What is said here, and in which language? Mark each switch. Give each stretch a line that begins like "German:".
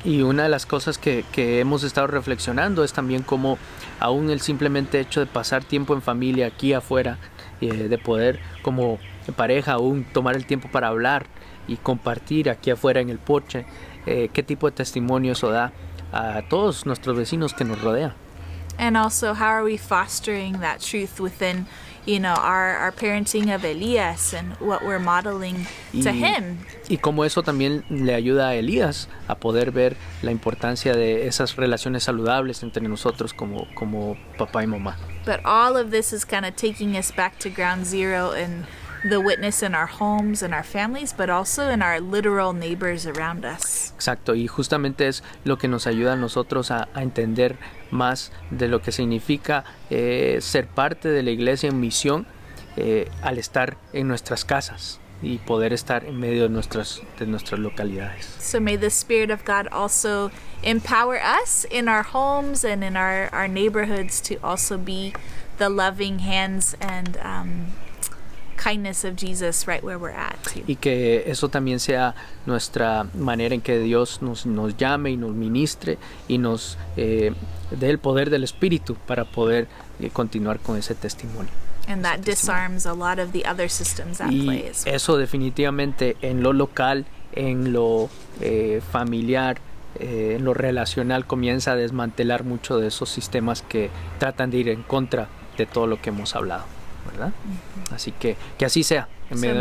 Spanish: Y una de las cosas que hemos estado reflexionando es también cómo aún el simplemente hecho de pasar tiempo en familia aquí afuera, de poder como pareja aún tomar el tiempo para hablar y compartir aquí afuera en el porche, qué tipo de testimonio eso da a todos nuestros vecinos que nos rodean.
English: And also, how are we fostering that truth within, our parenting of Elias and what we're modeling to him?
Spanish: Y cómo eso también le ayuda a Elías a poder ver la importancia de esas relaciones saludables entre nosotros como papá y mamá.
English: But all of this is kind of taking us back to ground zero in the witness in our homes and our families, but also in our literal neighbors around us.
Spanish: Exacto, y justamente es lo que nos ayuda a nosotros a entender más de lo que significa ser parte de la iglesia en misión al estar en nuestras casas y poder estar en medio de nuestras localidades.
English: So may the Spirit of God also empower us in our homes and in our neighborhoods to also be the loving hands and kindness of Jesus right where we're at.
Spanish: Y que eso también sea nuestra manera en que Dios nos llame y nos ministre y nos dé el poder del Espíritu para poder continuar con ese testimonio.
English: And that disarms a lot of the other systems at play
Spanish: Y
English: as well.
Spanish: eso definitivamente en lo local, en lo familiar, en lo relacional comienza a desmantelar mucho de esos sistemas que tratan de ir en contra de todo lo que hemos hablado, ¿verdad? Así que así sea en medio de